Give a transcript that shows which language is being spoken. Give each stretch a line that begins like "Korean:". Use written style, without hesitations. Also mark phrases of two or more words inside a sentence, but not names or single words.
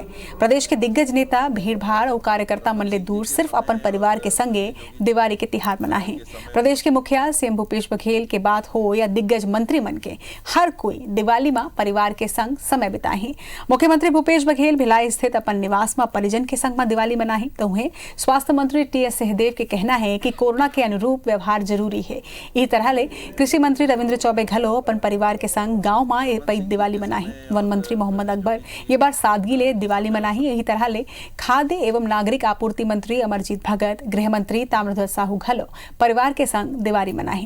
Chhattisgarhi: प्रदेश के दिग्गज नेता भीड़ भाड़ और कार्यकर्ता मन ले दूर सिर्फ अपन परिवार के संगे दिवाली के तिहार मनाहे। प्रदेश के मुखिया सीएम भूपेश बघेल के बात हो या दिग्गज मंत्री मन के, हर कोई दिवाली मां परिवार के संग समय बिताहे। मुख्यमंत्री भूपेश बघेल भिलाई स्थित अपन निवास में परिजन के संग में दिवाली मनाहे तो उन्हें स्वास्थ्य मंत्री टी.एस. सिंहदेव के कहना है कि कोरोना के अनुरूप व्यवहार जरूरी है। इसी तरह ले कृषि मंत्री रविंद्र चौबे घलो अपन परिवार के संग गांव में पई दिवाली मनाही। वन मंत्री मोहम्मद अकबर ये बार सादगी ले दिवाली मनाही। यही तरह ले खाद्य एवं नागरिक आपूर्ति मंत्री अमरजीत भगत, गृह मंत्री ताम्रध्वज साहू घलो परिवार के संग दिवाली मनाही।